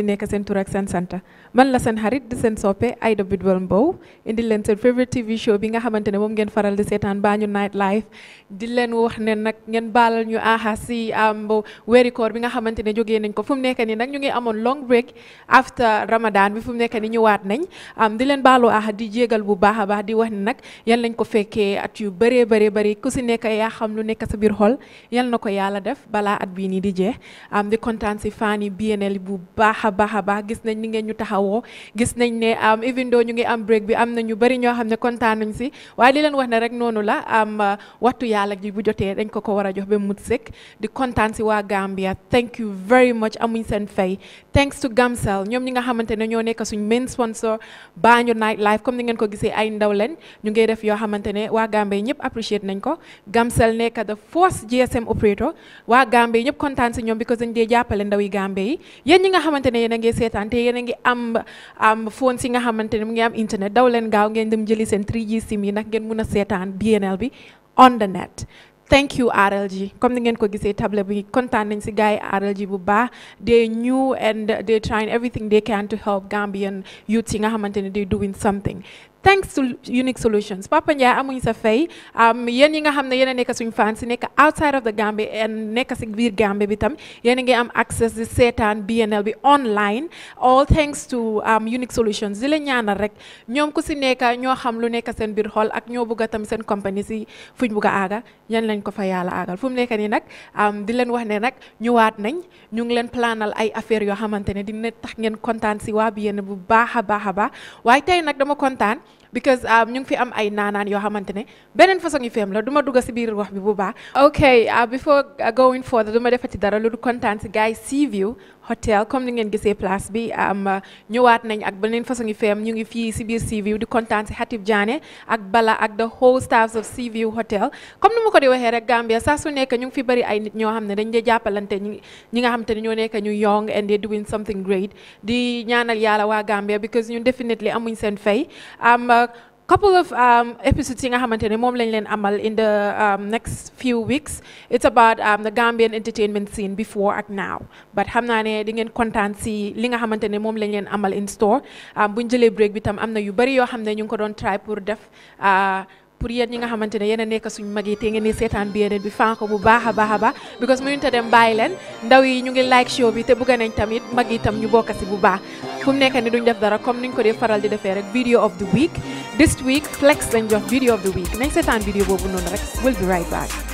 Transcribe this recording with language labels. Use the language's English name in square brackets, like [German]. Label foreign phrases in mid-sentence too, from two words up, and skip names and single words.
[Wolof] nekk seen tur ak seen sant man la seen xarit di seen soppe Aida Bidwell Mbow indi leen seen [English] favorite TV show [Wolof] bi nga xamante ne moom ngeen faral di seetaan Banjul Night Live di leen wax ne nag ngeen baalal ñu aha si weeri koor bi nga xamante ne jógee nañ ko fu mu nekk nii nag ñu ngi amoon [English] long break after Ramadan [Wolof] bi fu mu nekk nii ñëwaat nañ di leen baalu aha di jégal bu baax a baax di wax ne nag yal nañ ko fekkee at yu bëree bëri ku si nekk yaa xam lu nekk sa biir xol yal na ko yàlla def balaa at bii nii di jeex di kontaan si fan yi BNL bu baax a baax gis nañ ni ngeen ñu taxawoo gis nañ ne [English] even though [Wolof] ñu ngi am break bi am na ñu bëri ñoo xam ne kontaan nañ si waaye di leen wax ne rek noonu la waxtu yàlla ji bu jotee dañ ko war a jox ba mut sëkk di kontaan si waa Gambia [English] thank you very much [Wolof] amuñ seen fay [English] thanks to [Wolof] Gamcel ñoom ñi nga xamante ne ñoo nekk suñ [English] main sponsor [Wolof] Banjul Night Live comme ni ngeen ko gisee ay ndaw leen ñu ngi def yoo xamante ne waa Gambia ñëpp appreciate nañ ko Gamcel nekk [English] the first GSM operator [Wolof] waa Gambie ñëpp kontaan si ñoom because dañ dee jàppale ndawi Gambie yi yéen ñi nga xamante ne yéen a ngi seetaan te yéen a ngi am phone si nga xamante ne mu ngi am internet daw leen gaaw ngeen dem jëli seen 3G sim yi nag ngeen mun a seetaan BNL bi on [English] the net thank you [Wolof] RLG comme ni ngeen ko gisee table bi kontaan nañ si gars yi RLG bu baax [English] they new and they trying everything they can to help Gambian youth [Wolof] yi nga xamante ne [English] they doing something thanks to Unique Solutions [Wolof] Papa Ndiaye amuñ sa fay yéen yi nga xam ne yéen a nekk suñu fans si nekk [English] outside of the Gambia and [Wolof] nekk si biir Gambia bi tam yéen a ngi am access di seetaan BNL bi online [English] all thanks to Unique [Wolof] Solutions di leen ñaanal rek ñoom ku si nekk ñoo xam lu nekk seen biir xol ak ñoo bëgg a tam seen compagnie si fuñ bëgg a aaga yan lañ ko fa yàlla aagal fu mu nekk nii nag di leen wax ne nag ñëwaat nañ ñu ngi leen planal ay affaires yoo xamante ne dina tax ngeen kontaan si waa BNL bu baax a baax waaye tey nag dama kontaan because ñu ngi fi am ay naanaan yoo xamante ne beneen façon yi feem la du ma dugg si biir wax bi bu baax [English] ok before going further [Wolof] du ma defati dara lu du kontaan si gars yi Seaview Hotel comme ni ngeen gisee place bi ñëwaat nañ ak beneen façon yi feem ñu ngi fii si biir Seaview di kontaan si Hatib Diané ak Bala ak [English] the whole staffs of Seaview Hotel [Wolof] comme ni ma ko di waxee rek Gambia saa su nekk ñu ngi fi bëri ay nit ñoo xam ne dañ dee jàppalante ñi nga xamante ne ñoo nekk ñu [English] young and they doing something great [Wolof] di ñaanal yàlla waa Gambia because ñun definitely amuñ seen fay [English] couple of episodes [Wolof] yi nga xamante ne moom lañ leen amal [English] in the next few weeks it's about the Gambian entertainment scene before [Wolof] ak [English] now but [Wolof] xam naa ne di ngeen kontaan si li nga xamante ne moom lañ leen amal [English] in store [Wolof] buñ jëlee break bi tam am na yu bari yoo xam ne ñu ngi ko doon try pour def pour yéen ñi nga xamante ne yéen a nekk suñu mag yi te ngeen di seetaan BNL bi fan ko bu baax a baax because mënuñu ta dem bàyyi leen ndaw yi ñu ngi [English] like show [Wolof] bi te bëgg nañ tamit mag yi tam ñu bokk si bu baax fu mu nekk ni duñ def dara comme niñ ko dee faral di defee rek [English] video of the week this week [Wolof] flex lañ jox [English] video of the week [Wolof] nañ seetaan video boobu noonu rek [English] we'll be right back.